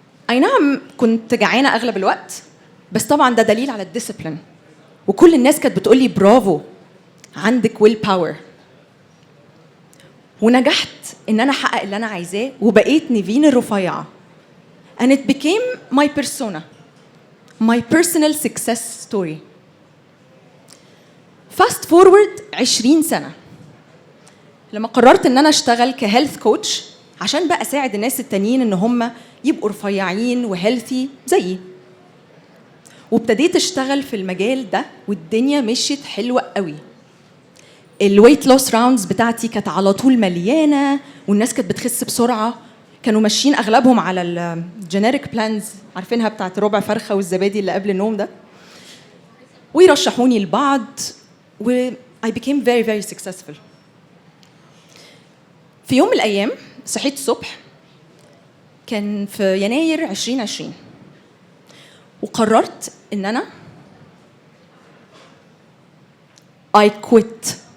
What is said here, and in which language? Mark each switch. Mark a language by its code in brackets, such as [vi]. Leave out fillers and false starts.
[ar] أي نعم كنت جعانة أغلب الوقت، بس طبعا ده دليل على الديسيبلين، وكل الناس كانت بتقولي برافو عندك ويل باور. ونجحت إن أنا أحقق اللي أنا عايزاه وبقيت نيفين الرفيعة. [en] and it became my persona, my personal success story. fast forward [ar] 20 سنة لما قررت إن أنا أشتغل كهيلث كوتش عشان بقى أساعد الناس التانيين إن هم يبقوا رفيعين وهيلثي زيي. وابتديت أشتغل في المجال ده والدنيا مشيت حلوة قوي. الويت لوس راوندز بتاعتي كانت على طول مليانة، والناس كانت بتخس بسرعة. كانوا ماشيين أغلبهم على الجينيريك بلانز، عارفينها بتاعت ربع فرخة والزبادي اللي قبل النوم ده، ويرشحوني لبعض. [en] و I became very very successful. [ar] في يوم من الأيام صحيت الصبح، كان في يناير 2020، وقررت إن أنا [en] I quit.